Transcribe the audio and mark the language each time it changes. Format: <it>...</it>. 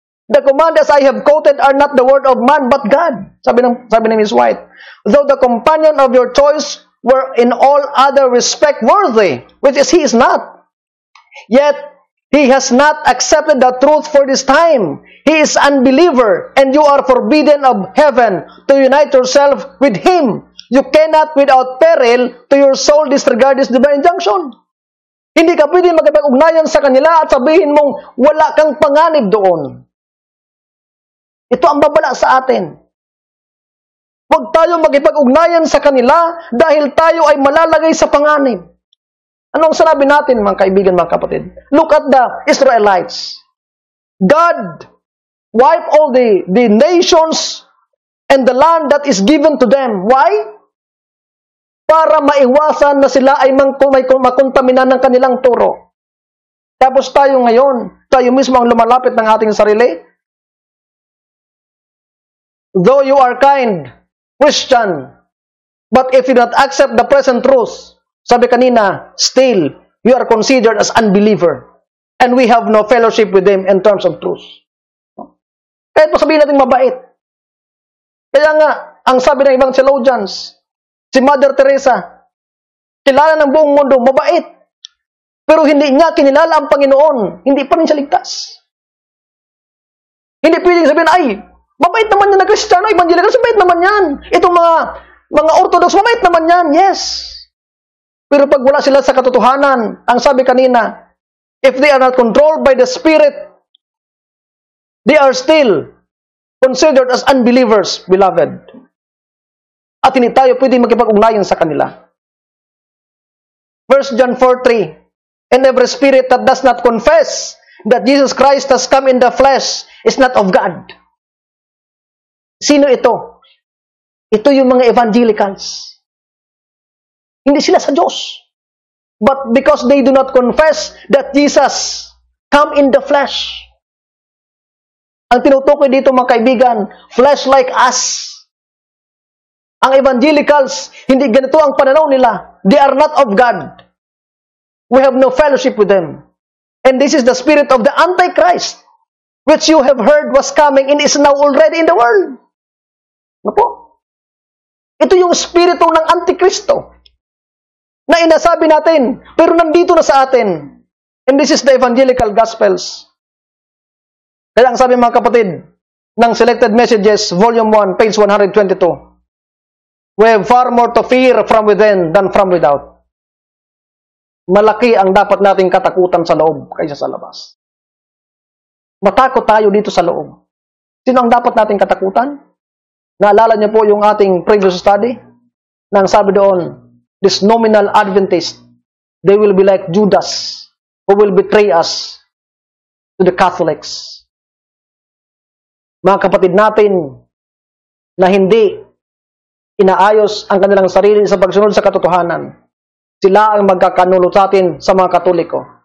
<en>The commands I have quoted are not the word of man, but God.</en> <tl>Sabi ni Ms.</tl> <en>White, though the companion of your choice were in all other respect worthy, which is he is not, yet he has not accepted the truth for this time. He is unbeliever, and you are forbidden of heaven to unite yourself with him. You cannot without peril to your soul disregard this divine injunction.</en> <tl>Hindi ka pwede magkipag-ugnayan sa kanila at sabihin mong wala kang panganib doon. Ito ang babala sa atin. Huwag tayo magkipag-ugnayan sa kanila dahil tayo ay malalagay sa panganib. Anong sinabi natin, mga kaibigan, mga kapatid?</tl> <en>Look at the Israelites. God wiped all the nations and the land that is given to them. Why?</en> <tl>Para maiwasan na sila ay makontaminan ng kanilang turo. Tapos tayo ngayon, tayo mismo ang lumalapit ng ating sarili.</tl> <en>Though you are kind, Christian, but if you not accept the present truth,</en> <tl>sabi kanina,</tl> <en>still, you are considered as unbeliever. And we have no fellowship with them in terms of truth.</en> <tl>Kahit po sabihin natin mabait. Kaya nga, Ang sabi ng ibang theologians, si Mother Teresa, kilala ng buong mundo, mabait. Pero hindi niya kinilala ang Panginoon. Hindi pa rin siya ligtas. Hindi pwedeng sabihin, ay, mabait naman yan na Kristiyano, Evangelical, mabait naman yan. Itong mga Orthodox, mabait naman yan.</tl> <en>Yes.</en> <tl>Pero pag wala sila sa katotohanan, ang sabi kanina,</tl> <en>if they are not controlled by the Spirit, they are still considered as unbelievers, beloved.</en> <tl>At hindi tayo pwede makipag-ugnayan sa kanila.</tl> <en>1 John 4:3, and every spirit that does not confess that Jesus Christ has come in the flesh is not of God.</en> <tl>Sino ito? Ito yung mga evangelicals. Hindi sila sa Diyos.</tl> <en>But because they do not confess that Jesus come in the flesh.</en> <tl>Ang tinutukoy dito mga kaibigan,</tl> <en>flesh like us.</en> <tl>Ang evangelicals, hindi ganito ang pananaw nila.</tl> <en>They are not of God. We have no fellowship with them. And this is the spirit of the Antichrist, which you have heard was coming and is now already in the world.</en> <tl>Ano po? Ito yung spirito ng Antikristo na inasabi natin, pero nandito na sa atin.</tl> <en>And this is the evangelical gospels.</en> <tl>Kaya ang sabi mga kapatid, ng</tl> <en>Selected Messages, Volume 1, page 122, we have far more to fear from within than from without.</en> <tl>Malaki ang dapat nating katakutan sa loob kaysa sa labas. Matakot tayo dito sa loob. Sino ang dapat nating katakutan? Naalala niyo po yung ating previous study? Na ang sabi doon,</tl> <en>this nominal Adventist, they will be like Judas, who will betray us to the Catholics.</en> <tl>Mga kapatid natin na hindi inaayos ang kanilang sarili sa pagsunod sa katotohanan, sila ang magkakanulo sa atin sa mga Katoliko.</tl>